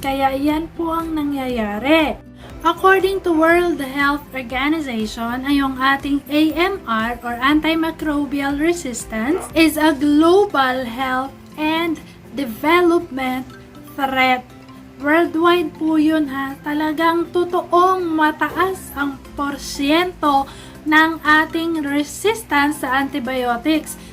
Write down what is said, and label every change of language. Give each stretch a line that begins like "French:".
Filipino: Kaya yan po ang nangyayari.
English: According to World Health Organization,
Filipino: ay yung ating
English: AMR or Antimicrobial Resistance is a global health and development threat.
Filipino: Worldwide po yun ha. Talagang totoong mataas ang porsyento ng ating resistance sa antibiotics.